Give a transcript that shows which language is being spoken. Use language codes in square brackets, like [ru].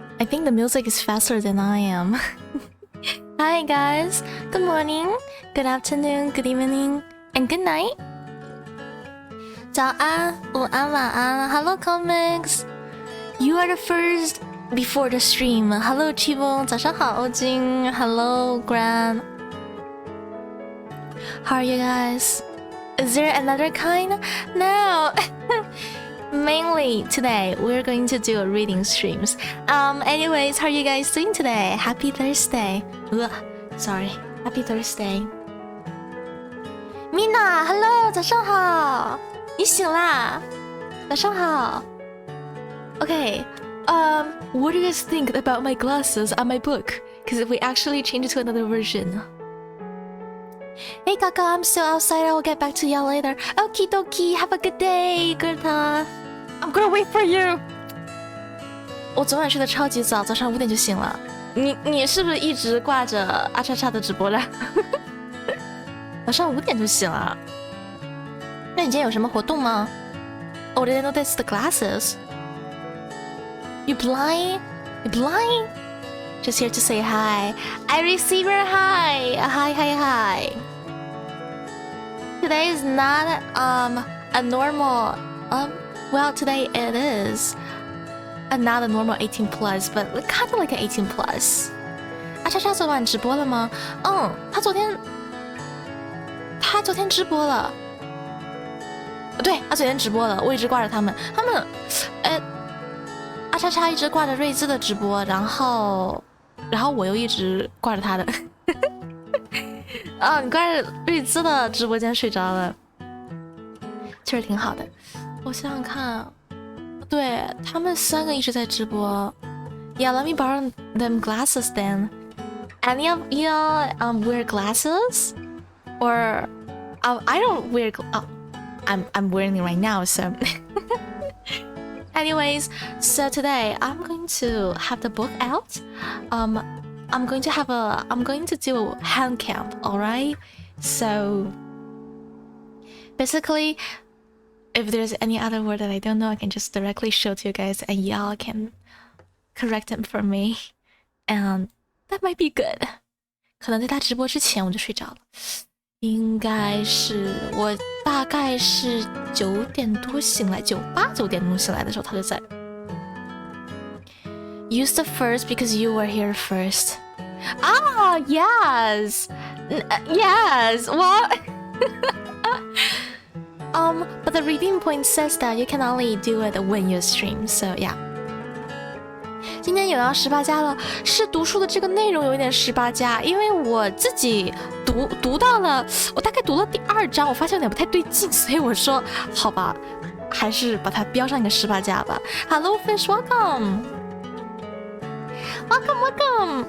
[en] I think the music is faster than I am. Hi guys, good morning, good afternoon, good evening, and good night. [zh] 早安，午安，晚安。 [en] Hello comics, you are the first before the stream. [zh] Hello Chivo, 早上好，欧金。 [en] Hello Gran. How are you guys? Is there another kind? No. Mainly today we're going to do a reading streams. Anyways, how are you guys doing today? Happy Thursday. Sorry. Happy Thursday. Mina, hello, [zh] 早上好。你醒啦？早上好。Okay. [en] What do you guys think about my glasses on my book? Because if we actually change it to another version. Hey Kaka, I'm still outside. I will get back to y'all later. Okie dokie, have a good day, Gerta. I'm gonna wait for you. [zh] 我昨晚睡得超级早，早上5点就醒了。你是不是一直挂着阿叉叉的直播的？早上5点就醒了。那你今天有什么活动吗？ [en] Oh, didn't notice the glasses. You blind? You blind? Just here to say hi. I receive your hi. Hi. Today is not a normal well, today it is not a normal 18 plus, but kind of like an 18 plus. [zh] 阿叉叉昨晚直播了吗？他昨天直播了。对，他昨天直播了，我一直挂着他们，阿叉叉一直挂着瑞兹的直播，然后我又一直挂着他的。你挂着瑞兹的直播间睡着了，确实挺好的。我想想看，对他们3个一直在直播。 [en] Yeah, let me borrow them glasses then. Any of y'all wear glasses? Or I don't wear. I'm wearing it right now, so. Anyways, so today I'm going to have the book out. I'm going to do a hand camp, alright? So basically, if there's any other word that I don't know, I can just directly show to you guys and y'all can correct them for me. And that might be good. [zh] 可能在他直播之前我就睡着了。应该是我大概是9点多醒来，9点钟醒来的时候他就在。 [en] Use the first because you were here first. Ah, yes. Yes. What? But the redeem point says that you can only do it when you stream. So yeah. [zh] 今天有要18加了，是读书的这个内容有一点18加，因为我自己读到了，我大概读了第2章，我发现有点不太对劲，所以我说好吧，还是把它标上一个18加吧。 [en] Hello Fish, welcome. Welcome.